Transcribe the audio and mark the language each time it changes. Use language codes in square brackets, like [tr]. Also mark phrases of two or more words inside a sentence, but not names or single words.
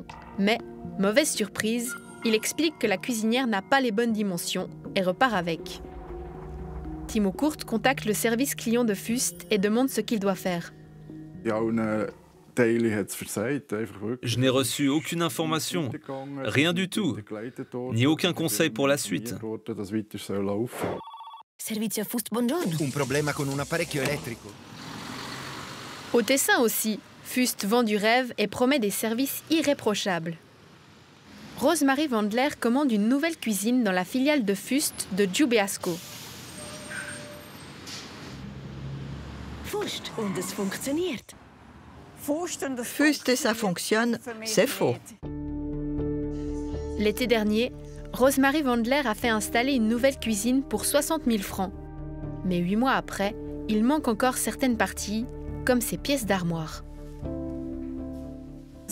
[fr] Mais, mauvaise surprise, il explique que la cuisinière n'a pas les bonnes dimensions et repart avec. Timo Kurt contacte le service client de Fust et demande ce qu'il doit faire. Je n'ai reçu aucune information, rien du tout, ni aucun conseil pour la suite. [it] Servizio Fust, buongiorno. Un problema con un apparecchio elettrico. [fr] Au Tessin aussi, Fust vend du rêve et promet des services irréprochables. Rosemarie Wandler commande une nouvelle cuisine dans la filiale de Fust de Giubeasco. [de] Fust, und es funktioniert. [fr] Fust et ça fonctionne, c'est faux. L'été dernier, Rosemarie Wandler a fait installer une nouvelle cuisine pour 60 000 francs. Mais 8 mois après, il manque encore certaines parties, comme ses pièces d'armoire.